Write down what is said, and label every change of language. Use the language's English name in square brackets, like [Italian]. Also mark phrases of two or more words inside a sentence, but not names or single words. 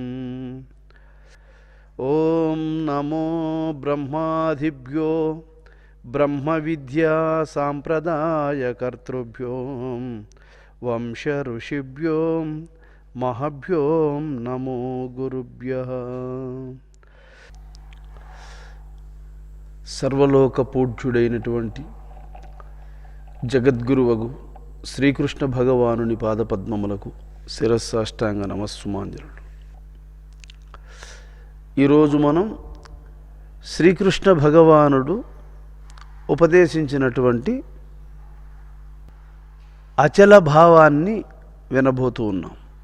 [Sanskrit] ओम नमो ब्रह्मादिभ्यो ब्रह्मविद्या सांप्रदायकर्तृभ्यो वंश ऋषिभ्यो महभ्यो नमो गुरुभ्यः। [Telugu] సర్వలోక పూజ్యుడైనటువంటి जगद्गुरुवగు శ్రీకృష్ణ భగవానుని పాదపద్మములకు శిరస్సాష్టాంగ నమస్సుమాంజలులు. ఈరోజు మనం శ్రీకృష్ణ భగవానుడు ఉపదేశించినటువంటి అచల భావాన్ని వినబోతూ ఉన్నాం.